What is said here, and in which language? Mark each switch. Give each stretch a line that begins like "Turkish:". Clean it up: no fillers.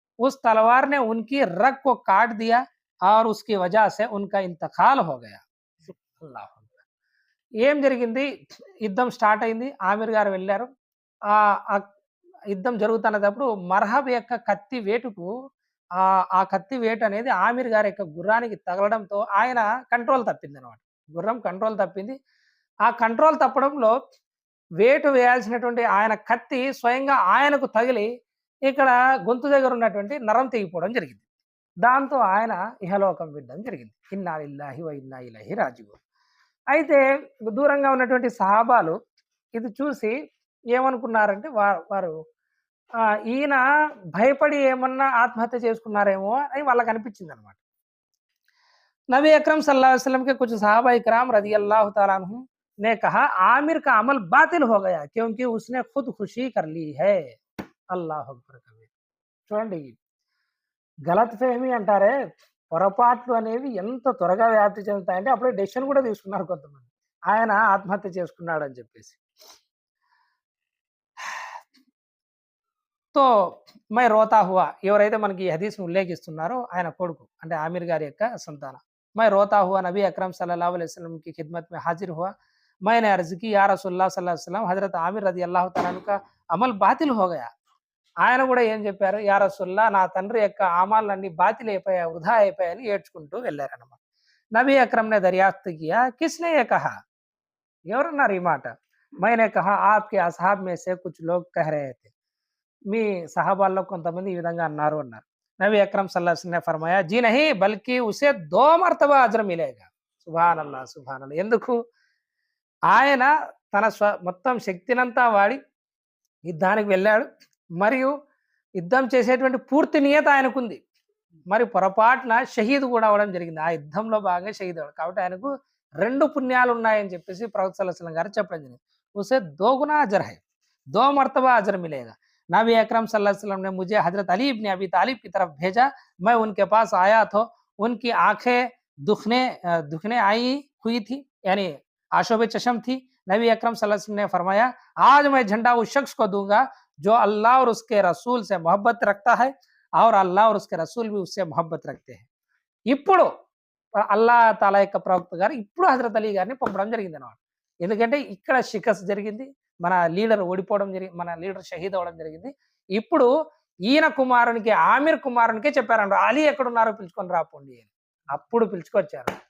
Hindi: उस तलवार ने उनकी रग को काट दिया और उसकी वजह से उनका इंतकाल हो गया.
Telugu: అల్లాహ్ అక్బర్. ఏం జరిగింది, యుద్ధం స్టార్ట్ అయింది, ఆమిర్ గారు వెళ్ళారు. ఆ యుద్ధం జరుగుతున్నప్పుడు మర్హబ్ యొక్క కత్తి వేటుకు ఆ కత్తి వేటు అనేది ఆమిర్ గారి యొక్క గుర్రానికి తగలడంతో ఆయన కంట్రోల్ తప్పిందనమాట. గుర్రం కంట్రోల్ తప్పింది. ఆ కంట్రోల్ తప్పడంలో వేటు వేయాల్సినటువంటి ఆయన కత్తి స్వయంగా ఆయనకు తగిలి ఇక్కడ గొంతు దగ్గర ఉన్నటువంటి నరం తెగిపోవడం జరిగింది. దాంతో ఆయన ఇహలోకం విడడం జరిగింది. ఇన్నా లిల్లాహి వ ఇన్నా ఇలైహి రాజిఊన్. అయితే దూరంగా ఉన్నటువంటి సహాబాలు ఇది చూసి ఏమనుకున్నారంటే వారు ఈయన భయపడి ఏమన్నా ఆత్మహత్య చేసుకున్నారేమో అని వాళ్ళకి అనిపించింది అనమాట.
Hindi: नबी अकरम सल्लल्लाहु अलैहि वसल्लम के कुछ सहाबा इकराम रजी अल्लाह तआला अन्हुम ने कहा आमिर का अमल बातिल हो गया क्योंकि उसने खुद खुशी कर ली है.
Telugu: అల్లాహ్ అక్బర్ కబీర్. చూడండి, గలత్ ఫెహమీ అంటారే, పొరపాట్లు అనేవి ఎంత త్వరగా వ్యాప్తి చెందుతాయంటే అప్పుడే డెసిషన్ కూడా తీసుకున్నారు కొంతమంది, ఆయన ఆత్మహత్య చేసుకున్నాడు అని చెప్పేసి.
Hindi: తో మై రోతా హువా,
Telugu: ఎవరైతే మనకి ఈ హదీస్ను ఉల్లేఖిస్తున్నారో ఆయన కొడుకు అంటే ఆమిర్ గారి యొక్క సంతానం.
Hindi: मैं रोता हुआ नबी अकरम सल्लल्लाहु अलैहि वसल्लम की खिदमत में हाजिर हुआ. मैंने अर्ज की या रसूलुल्लाह सल्लल्लाहु अलैहि वसल्लम हजरत आमिर रजी अल्लाह तआला अन्हु का అమల్ బాతిల్ హో గయా.
Telugu: ఆయన కూడా ఏం చెప్పారు, యా రసూలుల్లాహ్ నా తండ్రి యొక్క అమాలన్నీ బాతిల్ అయిపోయాయి, వృధా అయిపోయాయని ఏడ్చుకుంటూ వెళ్ళారన్నమాట.
Hindi: నబీ అక్రమ్ నే దర్యాఫ్త్ కియా కిస్నే యే కహా,
Telugu: ఎవరన్నారు ఈ మాట.
Hindi: मैंने कहा आपके असहाब में से कुछ लोग कह रहे थे,
Telugu: మీ సహాబాల్లో కొంతమంది ఈ విధంగా అన్నారు అన్నారు.
Hindi: నబీ అక్రమ్ సల్లల్లాహు అలైహి వసల్లం ने फरमाया जी नहीं बल्कि उसे 2 మర్తబా అజ్ర్ మిలేగా.
Telugu: సుబ్హానల్లాహ్ సుబ్హానల్లాహ్. ఎందుకు, ఆయన తన మొత్తం శక్తినంతా వాడి యుద్ధానికి వెళ్ళాడు, మరియు యుద్ధం చేసేటువంటి పూర్తి నియత ఆయనకుంది, మరి పొరపాటున షహీద్ కూడా అవ్వడం జరిగింది. ఆ యుద్ధంలో భాగంగా షహీద్ అవ్వడం కాబట్టి ఆయనకు 2 పుణ్యాలు ఉన్నాయని చెప్పేసి ప్రవక్త సల్లల్లాహు అలైహి వసల్లం గారు చెప్పడం జరిగింది.
Hindi: उसे 2 गुना अजर है, 2 मर्तबा अजर मिलेगा. नबी अकरम सल्लल्लाहु अलैहि वसल्लम ने मुझे हजरत अली इब्न अबी तालिब की तरफ भेजा. मैं उनके पास आया तो उनकी आंखें दुखने आई हुई थी, यानी आशोब चशम थी. नबी अकरम सल्लल्लाहु अलैहि वसल्लम ने फरमाया आज मैं झंडा उस शख्स को दूंगा जो अल्लाह और उसके रसूल से मोहब्बत रखता है और अल्लाह और उसके रसूल भी उससे मोहब्बत रखते हैं.
Telugu: ఇప్పుడు అల్లాహ్ తాలా యొక్క ప్రవక్త గారు ఇప్పుడు హజరత్ అలీ గారిని పంపడం జరిగింది అన్నమాట. ఎందుకంటే ఇక్కడ షికస్ జరిగింది, మన లీడర్ ఓడిపోవడం జరిగింది, మన లీడర్ షహీద్ అవ్వడం జరిగింది. ఇప్పుడు ఈయన కుమారునికి ఆమిర్ కుమారునికే చెప్పారంట, అలీ ఎక్కడున్నారో పిలుచుకొని రాపోండి అని. అప్పుడు పిలుచుకొచ్చారు.